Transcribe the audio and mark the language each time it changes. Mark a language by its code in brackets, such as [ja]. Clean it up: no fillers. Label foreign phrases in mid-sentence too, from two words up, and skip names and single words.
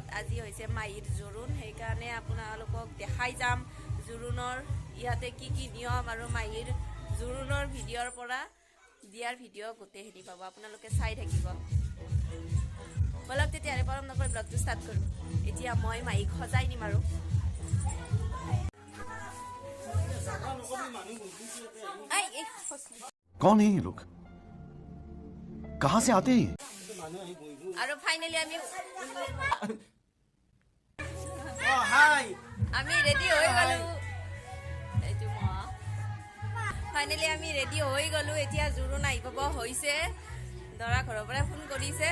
[as] আজি হৈছে মাহীৰ জোৰোণ, সেইকাৰণে আপোনালোকক দেখাই যাম জোৰোণৰ ইয়াতে কি কি নিয়ম আৰু মাহীৰ জোৰোণৰ ভিডিঅ'ৰ পৰা দিয়াৰ ভিডিঅ' গোটেইখিনি পাব, আপোনালোকে চাই থাকিব। বলক তেতিয়াহ'লে পৰম নকৰি ব্লগটো ষ্টাৰ্ট কৰোঁ। এতিয়া মই মাহীক সজাই নিম আৰু [hi] कौन है ये लोग? कहां से आते हैं? [as] আৰু ফাইনেলি আমি ৰেডি হৈ গ'লো। ফাইনেলি আমি ৰেডি হৈ গ'লো। এতিয়া জোৰোণ আহি পাব হৈছে, দৰা ঘৰৰ পৰা ফোন কৰিছে।